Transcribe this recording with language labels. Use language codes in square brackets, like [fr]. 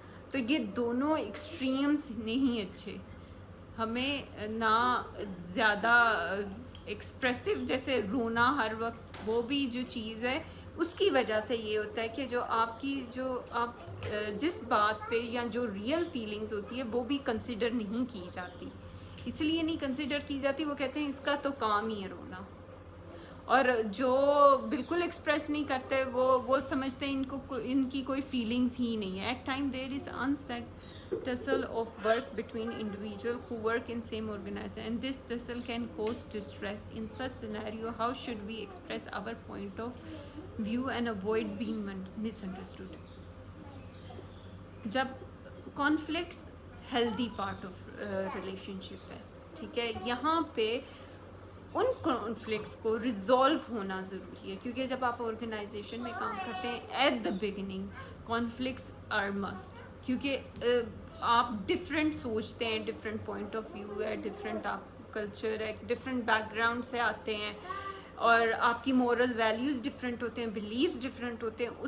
[ur] تو یہ دونوں ایکسٹریمز نہیں اچھے. ہمیں نہ زیادہ ایکسپریسو جیسے رونا ہر وقت، وہ بھی جو چیز ہے اس کی وجہ سے یہ ہوتا ہے کہ جو آپ جس بات پہ یا جو ریئل فیلنگز ہوتی ہے وہ بھی کنسیڈر نہیں کی جاتی. اس لیے نہیں کنسیڈر کی جاتی، وہ کہتے ہیں اس کا تو کام ہی ہے رونا. اور جو بالکل ایکسپریس نہیں کرتے وہ سمجھتے ہیں ان کی کوئی فیلنگز ہی نہیں ہے. [en] At time there is unsaid tussle of work between individuals who work in same organization, and this tussle can cause distress. In such scenario, how should we express our point of view and avoid being misunderstood? [ur] جب conflicts healthy part of relation شپ ہے، ٹھیک ہے، یہاں پہ ان conflicts کو resolve ہونا ضروری ہے. کیونکہ جب آپ آرگنائزیشن میں کام کرتے ہیں [en] at the beginning conflicts are must, [ur] کیونکہ آپ ڈفرینٹ سوچتے ہیں، ڈفرینٹ پوائنٹ آف ویو ہے، ڈفرینٹ آپ کلچر ہے، ڈفرینٹ بیک گراؤنڈ سے آتے ہیں، اور آپ کی مورل ویلیوز ڈفرینٹ ہوتے ہیں، بلیفز ڈفرینٹ ہوتے ہیں.